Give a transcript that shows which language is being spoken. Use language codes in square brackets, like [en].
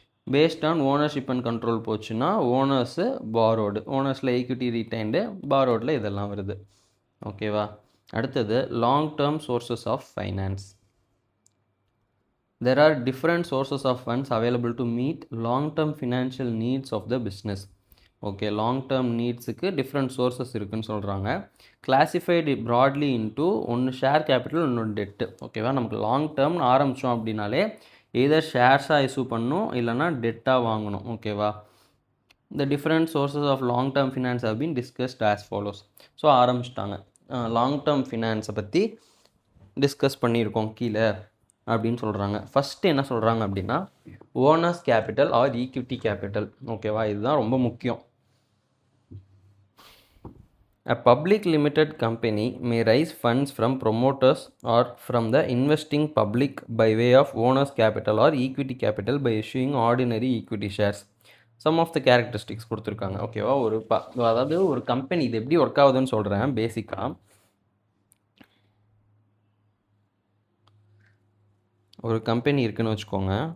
[ta] Based on ownership and control போச்சுன்னா owners, பாரோடு, ஓனர்ஸில் equity, retained, பாரோடில் இதெல்லாம் வருது. ஓகேவா? அடுத்தது long term sources of finance. [en] There are different sources of funds available to meet long-term financial needs of the business. [ta] Okay, long term நீட்ஸுக்கு different sources இருக்குதுன்னு சொல்கிறாங்க. Classified broadly into ஒன்று share capital, இன்னொன்று TET. ஓகேவா, நமக்கு long டேர்ம்னு ஆரம்பித்தோம் அப்படின்னாலே எதர் ஷேர்ஸாக issue பண்ணணும், இல்லைனா டெட்டாக வாங்கணும். [en] ஓகேவா, the different sources of long term finance have been discussed as follows. [ta] So ஆரம்பிச்சிட்டாங்க. லாங் டேர்ம் ஃபினான்ஸை பற்றி டிஸ்கஸ் பண்ணியிருக்கோம் கீழே அப்படின்னு சொல்கிறாங்க. ஃபஸ்ட்டு என்ன சொல்கிறாங்க அப்படின்னா owners capital R equity capital. ஓகேவா, இதுதான் ரொம்ப முக்கியம். [en] A public limited company may raise funds from promoters or from the investing public by way of owners capital or equity capital by issuing ordinary equity shares. [ta] Some of the characteristics கொடுத்துருக்காங்க. ஓகேவா, அதாவது ஒரு company இது எப்படி work ஆகுதுன்னு சொல்கிறேன். பேசிக்காக ஒரு கம்பெனி இருக்குன்னு வச்சுக்கோங்க.